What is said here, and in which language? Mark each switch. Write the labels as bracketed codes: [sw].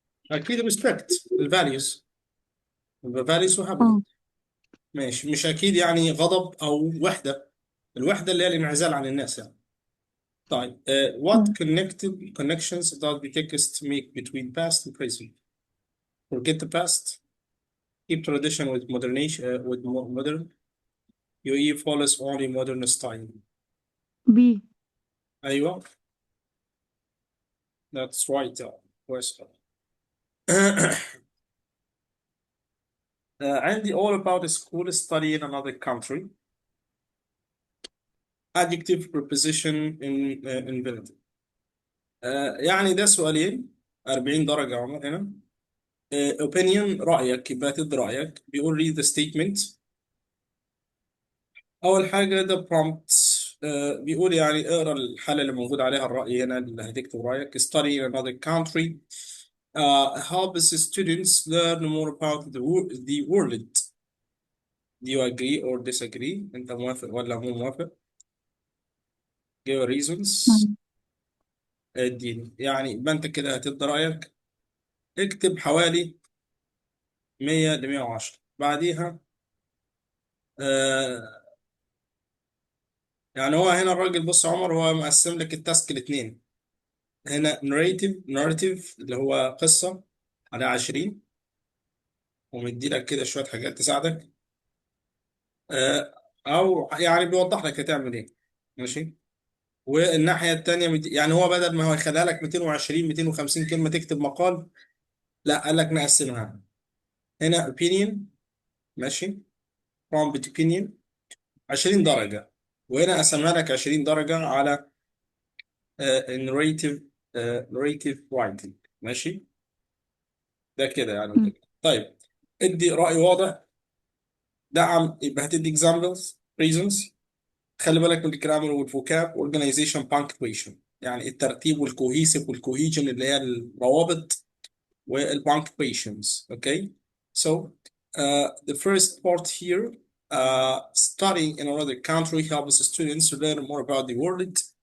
[ar] أكيد respect الفاليوز الفاليوز oh, [en] وhappiness. [ar] ماشي مش أكيد يعني غضب أو وحدة. الوحدة اللي هي الانعزال عن الناس يعني. طيب what oh. [en] connections does the text make between past and present? Forget the past. Keep tradition with modern. UAE follows only modern style. B. أيوه that's right. [ar] كويس. عندي [en] all about school study in another country. Adjective preposition in infinitive. [ar] يعني ده سؤالين 40 درجة يا عمر هنا. opinion رأيك يبقى تدي رأيك. بيقول [en] read the statement. [ar] أول حاجة ده prompt. بيقول يعني اقرا الحالة اللي موجود عليها الرأي هنا اللي هتكتب رأيك. [en] study in another country helps students learn more about the world. Do you agree or disagree؟ [ar] أنت موافق ولا مو موافق؟ [en] give reasons. Mm. [ar] اديني يعني يبقى أنت كده هتدي رأيك. اكتب حوالي 100 ل 110 بعديها. آه يعني هو هنا الراجل بص يا عمر هو مقسم لك التاسك لاتنين. هنا narrative اللي هو قصة على 20 ومدي لك كده شوية حاجات تساعدك. أو يعني بيوضح لك هتعمل إيه. ماشي. والناحية التانية يعني هو بدل ما هو يخليها لك 220 250 كلمة تكتب مقال، لا قال لك نقسمها. هنا opinion. ماشي. [en] prompt opinion 20 درجة. [ar] وهنا قسمها لك 20 درجة على narrative narrative writing. ماشي. ده كده يعني Mm. كده. طيب ادي رأي واضح. دعم يبقى هتدي examples reasons. خلي بالك من الجرامر والفوكاب organization punctuation يعني الترتيب والكوهيسيف والكوهيجن اللي هي الروابط والpunctuations. [en] Okay. So the first part here studying in another country helps students to learn more about the world.